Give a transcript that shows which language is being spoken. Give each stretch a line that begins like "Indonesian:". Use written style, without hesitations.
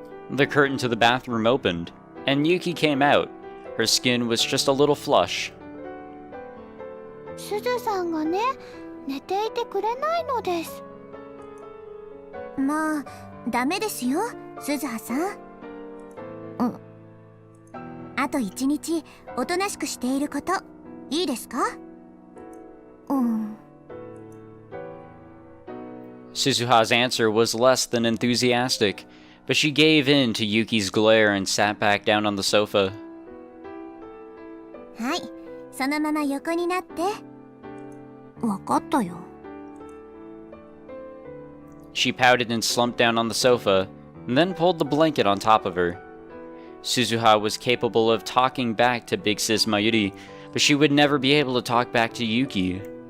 English: ？The curtain to the bathroom opened, and Yuki came out. Her skin was just a little flush.
Japanese: すずさんがね、寝ていてくれないのです。まあ、ダメですよ、すずはさん。あと1日、おとなしくしていること、いいですか
English: Suzuha's answer was less than enthusiastic, but she gave in to Yuki's glare and sat back down on the sofa.
Japanese: はい、そのまま横になって。わかったよ。
English: She pouted and slumped down on the sofa, and then pulled the blanket on top of her. Suzuha was capable of talking back to Big Sis Mayuri, but she would never be able to talk back to Yuki.